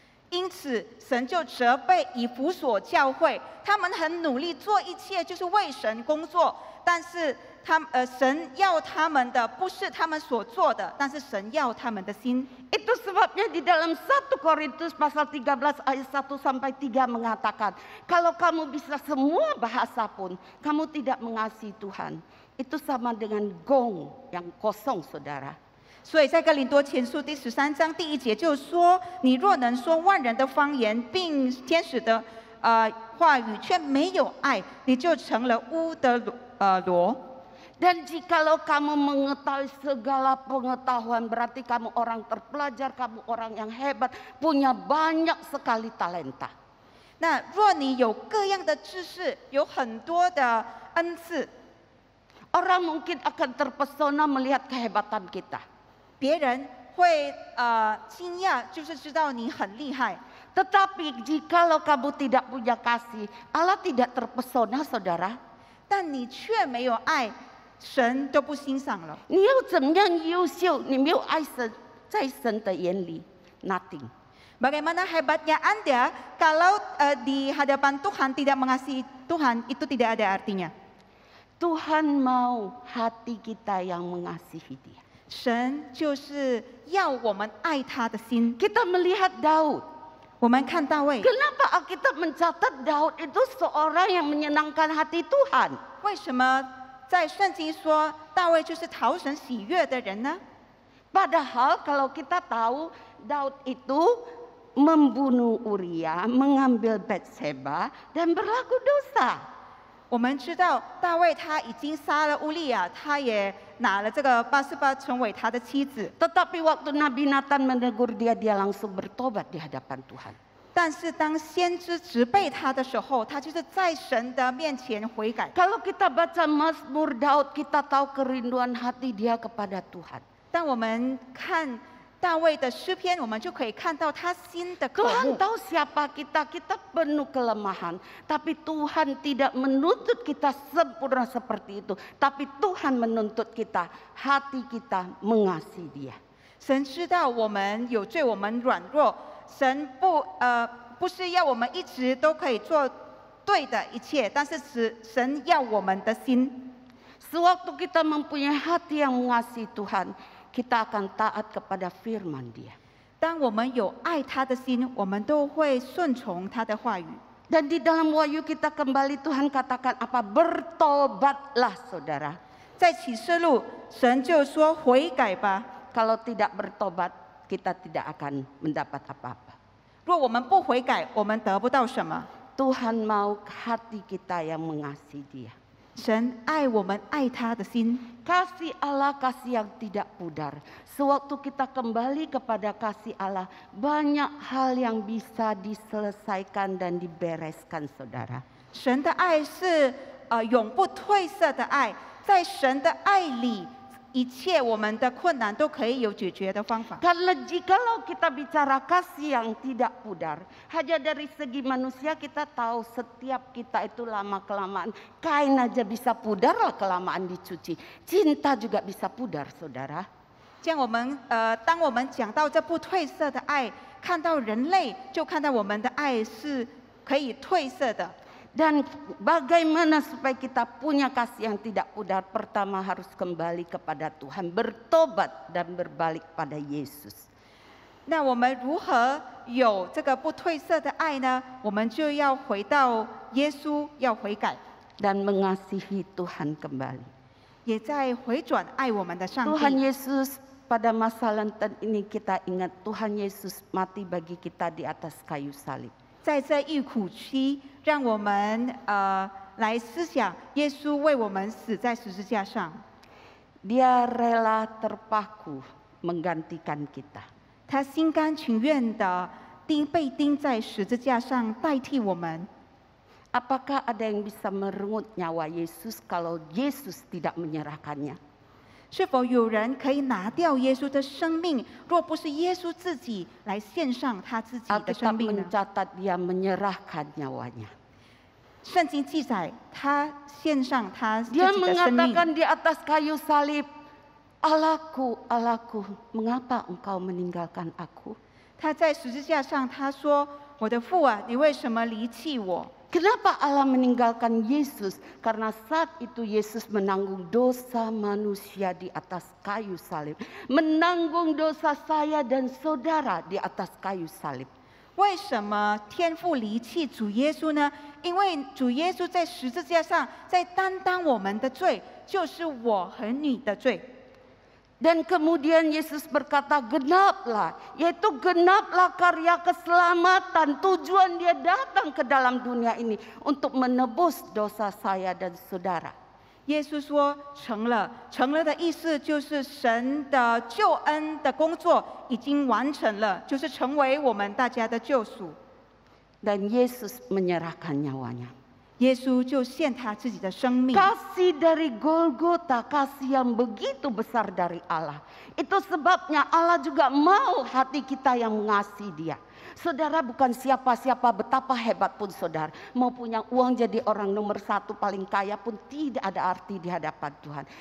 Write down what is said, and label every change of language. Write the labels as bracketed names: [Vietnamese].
[Chinese] 因此，神就责备以弗所教会，他们很努力做一切，就是为神工作。但是神要他们的不是他们所做的，但是神要他们的心。 [Indonesian] Itu sebabnya di dalam 1 Korintus pasal 13 ayat 1 sampai 3 mengatakan, kalau kamu bisa semua bahasa pun, kamu tidak mengasihi Tuhan. Itu sama dengan gong yang kosong, saudara. [Chinese] 所以在哥林多前书第13章第1节就说：你若能说万人的方言，并天使的话语，却没有爱，你就成了乌的罗。 [Indonesian] Dan jikalau kamu mengetahui segala pengetahuan, berarti kamu orang terpelajar, kamu orang yang hebat, punya banyak sekali talenta. [Chinese] 那若你有各样的知识，有很多的恩赐， [Indonesian] Orang mungkin akan terpesona melihat kehebatan kita. [Chinese] 别人会惊讶，就是知道你很厉害。 [Indonesian] Tetapi jikalau kamu tidak punya kasih, Allah tidak terpesona, saudara. [Chinese] 但你却没有爱，神都不欣赏了。你又怎么样优秀？你没有爱神，在神的眼里 [English] nothing。 [Indonesian] Bagaimana hebatnya Anda kalau di hadapan Tuhan tidak mengasihi Tuhan, itu tidak ada artinya. Tuhan mau hati kita yang mengasihi Dia. [Chinese] 神就是要我们爱他的心。 [Indonesian] Kita melihat Daud. [Chinese] 我们看大卫， [Indonesian] Kenapa Alkitab mencatat Daud itu seorang yang menyenangkan hati Tuhan? [Chinese] 为什么在圣经说大卫就是讨神喜悦的人呢？ [Indonesian] Padahal kalau kita tahu Daud itu membunuh Uria, mengambil Batseba dan berlaku dosa. [Chinese] 我们知道大卫他已经杀了乌利亚，他也拿了这个巴斯巴成为他的妻子。 [Indonesian] Tetapi waktu Nabi Nathan menegur dia, dia langsung bertobat di hadapan Tuhan. [Chinese] 但是当先知责备他的时候，他就是在神的面前悔改。 [Indonesian] Kalau kita baca Mazmur Daud, kita tahu kerinduan hati dia kepada Tuhan. [Chinese] 当我们看大卫的诗篇，我们就可以看到他心的渴 [Indonesian] Tuhan [Chinese] 慕。 [Indonesian] tahu siapa kita, kita penuh kelemahan. Tapi Tuhan tidak menuntut kita sempurna seperti itu. Tapi Tuhan menuntut kita, hati kita mengasihi Dia. [Chinese] 神知道我们有罪，我们软弱。神不是要我们一直都可以做对的一切，但是神要我们的心。 [Indonesian] Sewaktu kita mempunyai hati yang mengasihi Tuhan, kita akan taat kepada firman Dia. [Chinese] 当我们有爱他的心，我们都会顺从他的话语。 [Indonesian] Dan di dalam Wahyu kita kembali Tuhan katakan apa? Bertobatlah saudara. [Chinese] 在启示录，神就说悔改吧。 [Indonesian] Kalau tidak bertobat, kita tidak akan mendapat apa-apa. [Chinese] 若我们不悔改，我们得不到什么。 [Indonesian] Tuhan mau hati kita yang mengasihi Dia. [Chinese] 神爱我们爱他的心， [Indonesian] Kasih Allah kasih yang tidak pudar. Sewaktu kita kembali kepada kasih Allah, banyak hal yang bisa diselesaikan dan dibereskan, saudara. [Chinese] 神的爱是永不褪色的爱，在神的爱里，一切我们的困难都可以有解决的方法。 [Indonesian] Karena jikalau kita bicara kasih yang tidak pudar, hanya dari segi manusia kita tahu setiap kita itu lama-kelamaan. Kain aja bisa pudar lah kelamaan dicuci. Cinta juga bisa pudar, saudara. [Chinese] 这样当我们讲到这不褪色的爱，看到人类，就看到我们的爱是可以褪色的。 [Indonesian] Dan bagaimana supaya kita punya kasih yang tidak pudar? Pertama harus kembali kepada Tuhan, bertobat dan berbalik pada Yesus. [Chinese] 那我们如何有这个不褪色的爱呢？我们就要回到耶稣，要悔改， [Indonesian] Dan mengasihi Tuhan kembali. [Chinese] 也在回转爱我们的上 [Indonesian] Tuhan [Chinese] 帝。 [Indonesian] Yesus pada masa Lenten ini kita ingat Tuhan Yesus mati bagi kita di atas kayu salib. [Chinese] 在这疫苦期，让我们来思想耶稣为我们死在十字架上， [Indonesian] Dia rela terpaku menggantikan kita. [Chinese] 他心甘情愿的被钉在十字架上，代替我们。 [Indonesian] Apakah ada yang bisa merenggut nyawa Yesus kalau Yesus tidak menyerahkannya? [Chinese] 是否有人可以拿掉耶稣的生命？若不是耶稣自己来献上他自己的 [Indonesian] Alkitab [Chinese] 生命呢？ [Indonesian] mencatat dia menyerahkan nyawanya. [Chinese] 圣经记载他献上他自己 [Indonesian] Dia [Chinese] 的生命。 [Indonesian] mengatakan di atas kayu salib, Allahku, Allahku, mengapa engkau meninggalkan aku? [Chinese] 他在十字架上他说：“我的父啊，你为什么离弃我？” [Indonesian] Kenapa Allah meninggalkan Yesus? Karena saat itu Yesus menanggung dosa manusia di atas kayu salib. Menanggung dosa saya dan saudara di atas kayu salib. [Chinese] 为什么天父离弃主耶稣呢？因为主耶稣在十字架上，在担当我们的罪，就是我和你的罪。 [Indonesian] Dan kemudian Yesus berkata, genaplah, yaitu genaplah karya keselamatan. Tujuan dia datang ke dalam dunia ini untuk menebus dosa saya dan saudara. [Chinese] 耶稣说：“成了。” 成了的意思就是神的救恩的工作已经完成了，就是成为我们大家的救赎。 [Indonesian] Dan Yesus menyerahkan nyawanya. [Chinese] 耶稣就献他自己的生命。 [Indonesian] Kasih dari Golgota, kasih yang begitu besar dari Allah. Itu sebabnya Allah juga mau hati kita yang mengasihi Dia. Saudara bukan siapa-siapa, betapa hebat pun saudara. Mau punya uang jadi orang nomor 1 paling kaya pun tidak ada arti di hadapan Tuhan.